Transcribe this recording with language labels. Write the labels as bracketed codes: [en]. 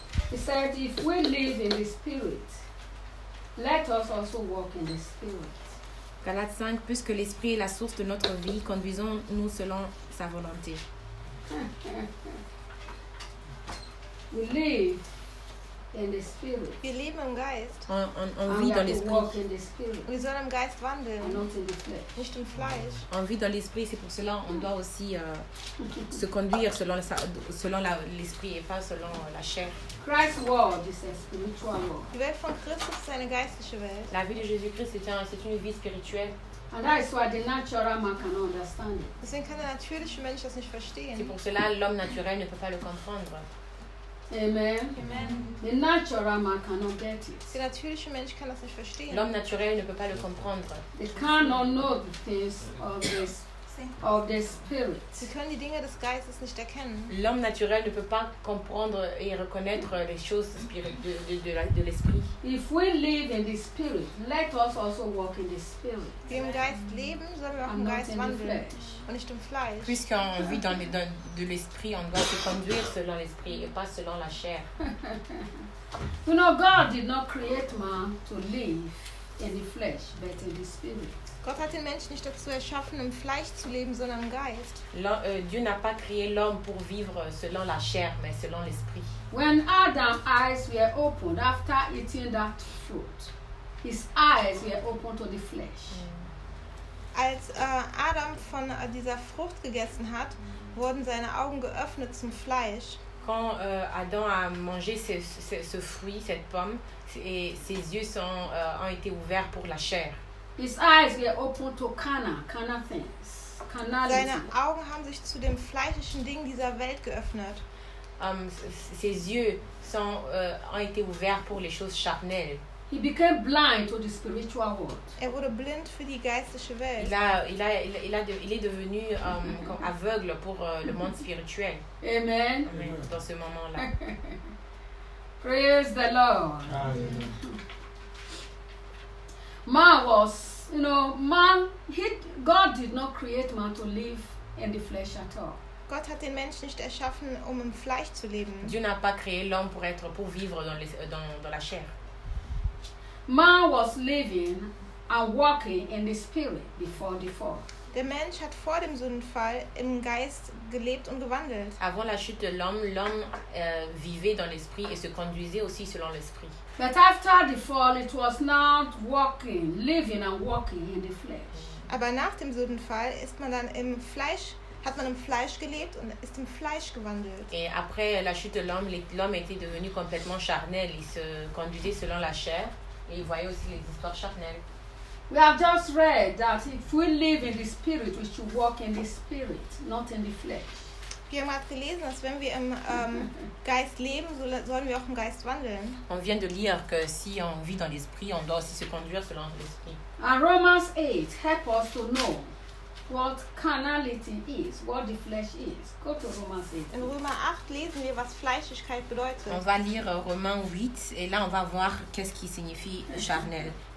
[en] He said, if we live in the Spirit, let us also walk in the Spirit. [fr] Galates 5, puisque l'Esprit est la source de notre vie, conduisons-nous selon sa volonté. [en] We live in the spirit. [de] Wir leben im Geist. [fr] On vit dans l'esprit. [de] Wir sollen im Geist wandeln. [en] Not in the flesh. [de] Nicht im Fleisch. [fr] On vit dans l'esprit. C'est pour cela on doit aussi se conduire selon l'esprit et pas selon la chair. [en] Christ's world is a spiritual world. [de] Die Welt von Christus ist eine geistliche Welt. [fr] La vie de Jésus-Christ c'est une vie spirituelle. [en] And that is why the natural man cannot understand it. [de] Deswegen kann der natürliche Mensch das nicht verstehen. [fr] C'est pour cela l'homme naturel ne peut pas le comprendre. [en] Amen. Amen. The natural man cannot get it. [de] Der natürliche Mensch kann das nicht verstehen. [fr] L'homme naturel ne peut pas le comprendre. [en] They cannot know the things of the spirit. [de] Sie können die Dinge des Geistes nicht erkennen. [fr] L'homme naturel ne peut pas comprendre et reconnaître les choses de l'esprit. [en] If we live in the spirit, let us also walk in the spirit. [de] Wir im Geist leben, sollen wir auch im Geist wandeln. Und nicht im Fleisch. [fr] Puisqu'on vit dans le de l'esprit, on doit se conduire selon l'esprit et pas selon la chair. [en] You know, God did not create man to live in the flesh, but in the spirit. [de] Gott hat den Menschen nicht dazu erschaffen, im Fleisch zu leben, sondern im Geist. [fr] Dieu n'a pas créé l'homme pour vivre selon la chair, mais selon l'esprit. [en] When Adam's eyes were opened after eating that fruit, his eyes were opened to the flesh. [de] Als Adam von dieser Frucht gegessen hat, wurden seine Augen geöffnet zum Fleisch. [fr] Quand Adam a mangé ce fruit, cette pomme, et ses yeux ont été ouverts pour la chair. [en] His eyes were opened to carnal things. [de] Seine Augen haben sich zu dem fleischlichen Ding dieser Welt geöffnet. [fr] Ses yeux ont été ouverts pour les choses charnelles. [en] He became blind to the spiritual world. [de] Er wurde blind für die geistliche Welt. [fr] Il est devenu aveugle pour le monde spirituel. [en] Amen. [fr] Amen. Dans ce moment-là. [en] Praise the Lord. Amen. Man was, you know, man. God did not create man to live in the flesh at all. [de] Gott hat den Menschen nicht erschaffen, um im Fleisch zu leben. [fr] Dieu n'a pas créé l'homme pour vivre dans la chair. [en] Man was living and walking in the spirit before the fall. [de] Der Mensch hat vor dem Sündenfall im Geist gelebt und gewandelt. [fr] Avant la chute de l'homme, l'homme vivait dans l'esprit et se conduisait aussi selon l'esprit. [en] But after the fall, it was not walking, living and walking in the flesh. [de] Aber nach dem Sündenfall ist man dann im Fleisch. Hat man im Fleisch gelebt und ist im Fleisch gewandelt. [fr] Et après la chute de l'homme, l'homme était devenu complètement charnel. Il se conduisait selon la chair et il voyait aussi les histoires charnelles. [en] We have just read that if we live in the spirit, we should walk in the spirit, not in the flesh. [de] Wir haben gerade gelesen, dass wenn wir im Geist leben, sollen wir auch im Geist wandeln. [fr] On vient de lire que si on vit dans l'esprit, on doit aussi se conduire selon l'esprit. [en] And Romans 8 help us to know what carnality is, what the flesh is. Go to Romans 8. [de] In Römer 8 lesen wir, was Fleischlichkeit bedeutet. [fr] On va lire Romains 8 et là on va voir qu'est-ce qui signifie charnel.